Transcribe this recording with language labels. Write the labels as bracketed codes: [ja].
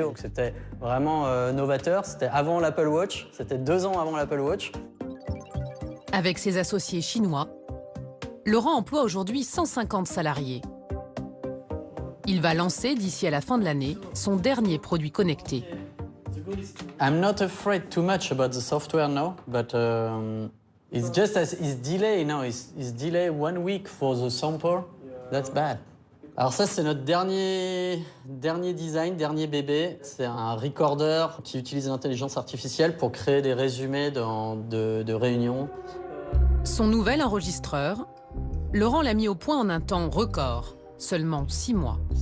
[fr] Donc c'était vraiment novateur. C'était avant l'Apple Watch. C'était 2 ans avant l'Apple Watch. Avec ses associés chinois, Laurent emploie aujourd'hui 150 salariés. Il va lancer, d'ici à la fin de l'année, son dernier produit connecté. [en] I'm not afraid too much about the software now, but it's just as it's delay now. It's delay 1 week for the sample. That's bad. [fr] Alors ça, c'est notre dernier design, dernier bébé. C'est un recorder qui utilise l'intelligence artificielle pour créer des résumés de réunions. Son nouvel enregistreur, Laurent l'a mis au point en un temps record, seulement 6 mois.